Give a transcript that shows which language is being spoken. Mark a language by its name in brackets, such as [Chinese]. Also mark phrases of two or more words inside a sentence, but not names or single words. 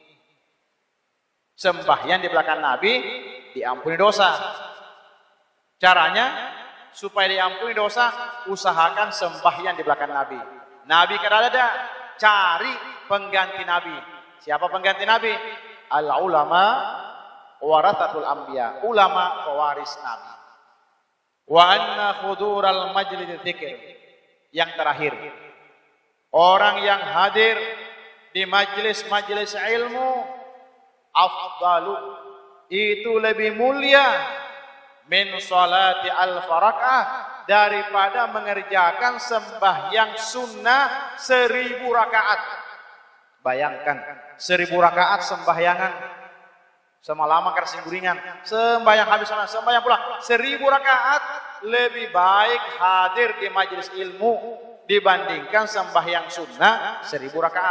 [Banjar] Sembahyang di belakang Nabi diampuni dosa. Caranya supaya diampuni dosa, usahakan sembahyang di belakang Nabi. Nabi kada ada, cari pengganti Nabi. Siapa pengganti Nabi? [Arabic] العلماء ورثة الأنبياء, [Banjar] ulama pewaris Nabi. [Arabic] وأن حضور مجلس ذكر, [Banjar] yang terakhir, orang yang hadir di majelis-majelis ilmu afdalu, itu lebih mulia [Arabic] من صلاة ألف ركعة, [Banjar] daripada mengerjakan sembahyang sunnah 1000 rakaat. Bayangkan 1000 rakaat sembahyangan semalaman karena guringan, sembahyang habis sana, sembahyang pula 1000 rakaat, lebih baik hadir di majelis ilmu dibandingkan sembahyang sunnah 1000 rakaat.